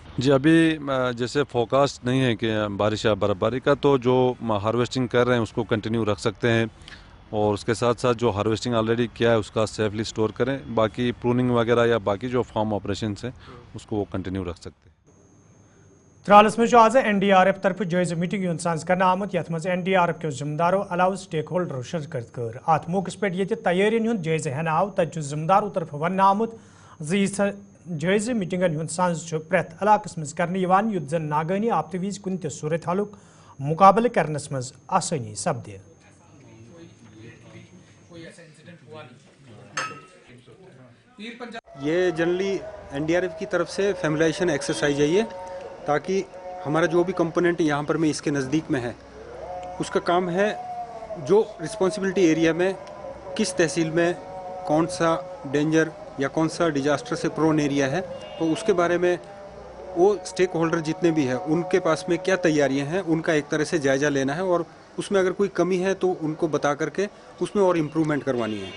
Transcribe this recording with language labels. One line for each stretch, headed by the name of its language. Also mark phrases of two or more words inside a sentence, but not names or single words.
Hindi: जी अभी जैसे फोरकास्ट नहीं है कि बारिश या बर्फ़बारी का, तो जो हार्वेस्टिंग कर रहे हैं उसको कंटिन्यू रख सकते हैं, और उसके साथ साथ जो हार्वेस्टिंग ऑलरेडी किया है उसका
English: safely store
Hindi: करें। बाकी प्रूनिंग वगैरह या बाकी जो
English: farm operations
Hindi: हैं उसको वो कंटिन्यू रख सकते हैं।
Kashmiri: त्रालस में आज NDRF तरफ जायज़ मीटिंग इंसाज कर आमुत, यथ मज NDRF के जिम्मेदारों अलाव
English: stake holders
Kashmiri: शिरकत कर। अत मौके पे ये तैयारियों हूं जायज़ हन आव, तथ जिम्मेदारों तरफ वन आमुत जायज़ मीटिंगन हूं सांस प्रेथ इलाकस मज कर युद्ध जन नागहानी आपत विज कुन त सूरत हालुक मुकाबले करनस मज आसानी सपदे।
Hindi: ये जनरली NDRF की तरफ से
English: familiarisation exercise
Hindi: है ये, ताकि हमारा जो भी कंपोनेंट यहाँ पर में इसके नज़दीक में है उसका काम है जो
English: responsibility area
Hindi: में किस तहसील में कौन सा डेंजर या कौन सा डिजास्टर से
English: prone area
Hindi: है, तो उसके बारे में वो
English: stake holder
Hindi: जितने भी हैं उनके पास में क्या तैयारियां हैं उनका एक तरह से जायज़ा लेना है, और उसमें अगर कोई कमी है तो उनको बता करके उसमें और इम्प्रूवमेंट करवानी है।